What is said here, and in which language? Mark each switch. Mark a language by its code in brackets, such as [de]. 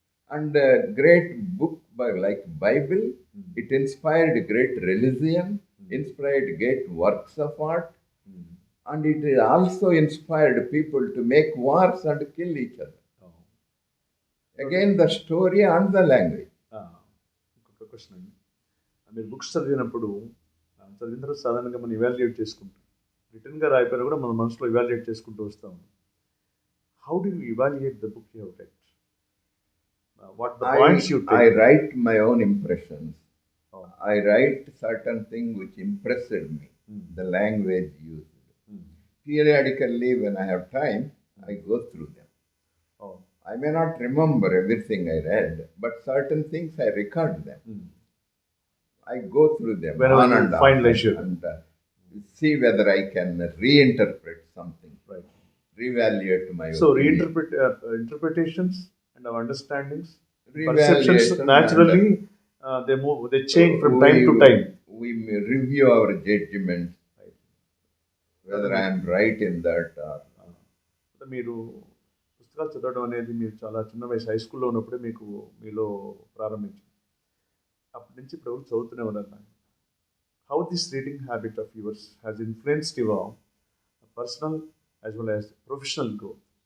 [en] And a great book by like Bible, it inspired great religion, inspired great works of art, and it also inspired people to make wars and kill each other. Again, the story and the language. [te] ఇంకొక question అండి, మీరు books చదివినప్పుడు చదివిన తర్వాత సాధారణంగా మనం evaluate చేసుకుంటాం, రిటర్న్గా రాయిపోయినా కూడా మన మనసులో ఇవాల్యుయేట్ చేసుకుంటూ వస్తాం. [en] How do you evaluate the book you have read? What the points you take? I write my own impressions. I write certain things which impressed me, the language used. Periodically, when I have time, I go through them. I may not remember everything I read, but certain things I record them. I go through them whenever you find leisure and see whether I can reinterpret something, right? Reevaluate my so opinion. Interpretations and our understandings, perceptions naturally they change from time to time. We may review our judgments, right? Whether I am right in that or [te] మీరు పుస్తకాలు చదవడం అనేది మీరు చాలా చిన్న వయసు high స్కూల్లో ఉన్నప్పుడే మీలో ప్రారంభించింది. అప్పటి నుంచి ఇప్పుడు చదువుతూనే ఉన్నారు. [en] How this reading habit of yours has influenced your personal as well as professional growth?